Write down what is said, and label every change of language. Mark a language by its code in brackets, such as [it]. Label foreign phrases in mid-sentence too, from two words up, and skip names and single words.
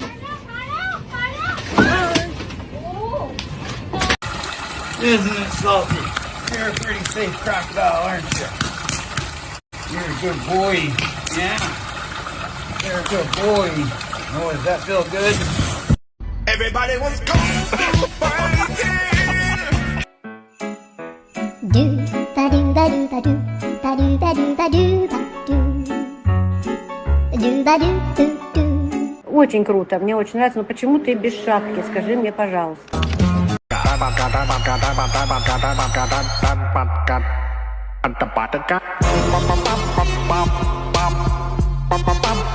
[en] Isn't it salty? You're a pretty safe crocodile, aren't you? You're a good boy. Yeah. You're a good boy. Oh, does that feel good? Everybody was going to fighting. Do ba do ba do ba do ba do ba do ba do ba do do ba do do do. [ru] Очень круто, мне очень нравится, но почему ты без шапки, скажи мне, пожалуйста. Bum, bum, bum, bum, bum, bum, bum, bum, bum, bum, bum, bum, bum,